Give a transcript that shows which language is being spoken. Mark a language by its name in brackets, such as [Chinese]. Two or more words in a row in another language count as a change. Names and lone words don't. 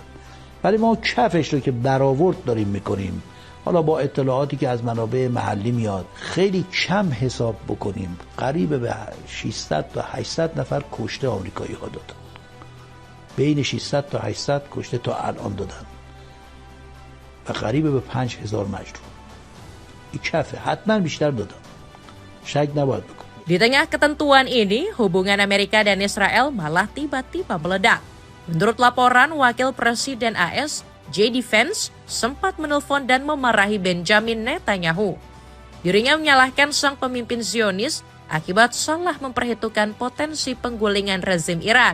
[Persian] ولی ما کفش رو که برآورد داریم میکنیم، حالا با اطلاعاتی که از منابع محلی میاد، خیلی کم حساب بکنیم، قریب به 600 تا 800 نفر کشته آمریکایی ها دادن. بین 600 تا 800 کشته تا الان دادن و قریب به 5000 مجروح. این کفه، حتما بیشتر دادن، شک نباید بکن. [Indonesian] Di tengah ketentuan ini, hubungan Amerika dan Israel malah tiba-tiba meledak. Menurut laporan, Wakil Presiden AS, J.D. Vance, sempat menelpon dan memarahi Benjamin Netanyahu. Dirinya menyalahkan sang pemimpin Zionis akibat salah memperhitungkan potensi penggulingan rezim Iran.